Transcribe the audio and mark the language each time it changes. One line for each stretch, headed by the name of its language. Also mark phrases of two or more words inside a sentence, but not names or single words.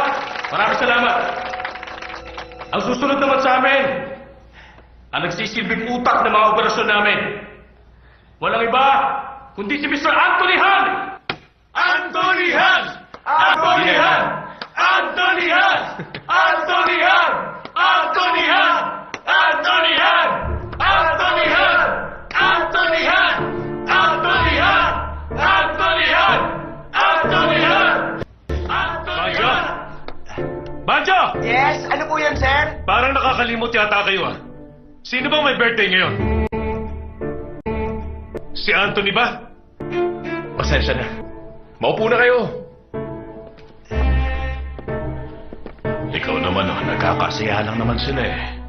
Filipino: Maraming salamat. Ang susunod naman sa amin, ang nagsisilbing utak ng mga operasyon namin, walang iba, kundi si Mr. Anthony Han! Anthony Han! Anthony Han! Anthony Han! Anthony Han! Anthony Han! Anthony Han! Anthony Han! Anthony Han! Anthony Han! Anthony Han! Anthony Han! Banjo! Banjo! Yes, ano po yan, sir? Parang nakakalimot yata kayo ah. Sino bang may birthday ngayon? Si Anthony ba? Pasensya na. Maupo na kayo. Ikaw naman, oh, nagkakasaya lang naman sila eh.